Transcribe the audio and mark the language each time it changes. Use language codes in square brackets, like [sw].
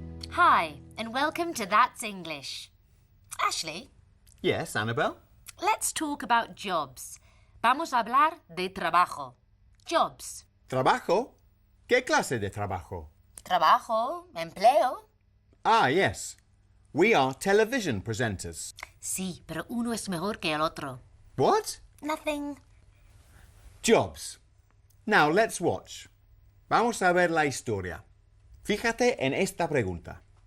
[en] Hi, and welcome to That's English. Ashley, Yes, Annabelle? let's talk about jobs. [es] Vamos a hablar de trabajo. [en] Jobs. [es] ¿Trabajo? ¿Qué clase de trabajo? Trabajo, empleo. [en] Ah, yes. We are television presenters. [es] Sí, pero uno es mejor que el otro. [en] What? Nothing. Jobs. Now let's watch. [es] Vamos a ver la historia. Fíjate en esta pregunta.